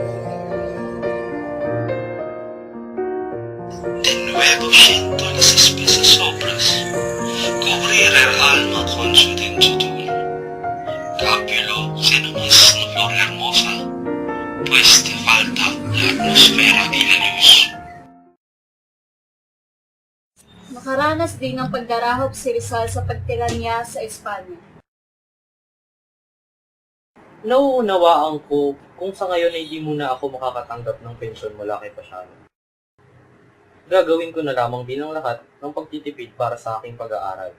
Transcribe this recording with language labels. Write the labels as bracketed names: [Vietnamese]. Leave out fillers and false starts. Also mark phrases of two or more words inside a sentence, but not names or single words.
[Spanish] De nuevo siento las espesas sombras cubrir el alma con su densidad. Cápilo, sé nomás una flor hermosa, pues te falta la atmósfera y la luz. [Filipino] Nakaranas din ng pagdarahop si Rizal sa pagtiranya sa Espanya. Nauunawaan ko kung sa ngayon ay di muna ako makakatanggap ng pensyon mula kay Pasiano. Gagawin ko na lamang din ang lahat ng pagtitipid para sa aking pag-aaral.